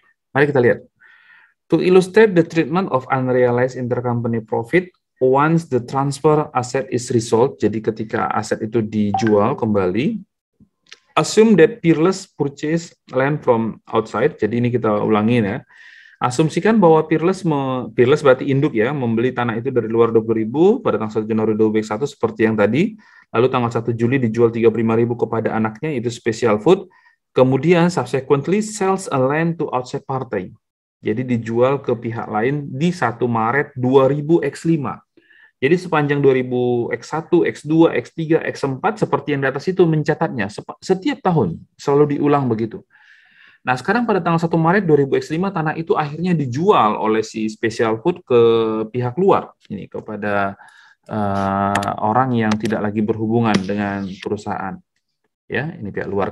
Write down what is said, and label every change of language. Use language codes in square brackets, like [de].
[id] Mari kita lihat. [en] To illustrate the treatment of unrealized intercompany profit once the transfer asset is resolved, [id] jadi ketika aset itu dijual kembali, [en] assume that Peerless purchase land from outside. [id] Jadi ini kita ulangi ya. Asumsikan bahwa Peerless berarti induk ya, membeli tanah itu dari luar 20.000 pada tanggal 1 Januari 2021 seperti yang tadi. Lalu tanggal 1 Juli dijual 35.000 kepada anaknya, itu Special Food. Kemudian [en] subsequently sells a land to outside party. [id] Jadi dijual ke pihak lain di 1 Maret 2000 X5. Jadi sepanjang 2000 X1, X2, X3, X4 seperti yang di atas itu mencatatnya setiap tahun selalu diulang begitu. Nah, sekarang pada tanggal 1 Maret 2000X5 tanah itu akhirnya dijual oleh si Special Food ke pihak luar, ini kepada orang yang tidak lagi berhubungan dengan perusahaan. Ya, ini pihak luar.